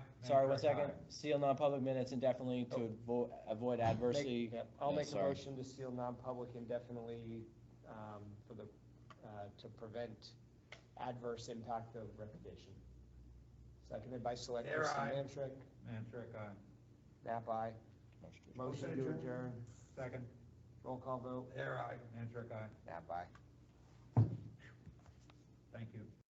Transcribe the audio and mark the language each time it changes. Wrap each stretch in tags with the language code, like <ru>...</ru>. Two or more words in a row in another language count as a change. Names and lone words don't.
<en>Sorry, 1 second. Seal non-public minutes indefinitely to avoid adversity. I'll Yeah, make a sorry. motion to seal non-public indefinitely, for the, to prevent adverse impact of reputation. Seconded by Select Air Person aye. Mantrick. Mantrick, aye. Nap aye. Motion to adjourn. Second. Roll call vote. Air eye. Mantrick, aye. Nap aye. Thank you.</en>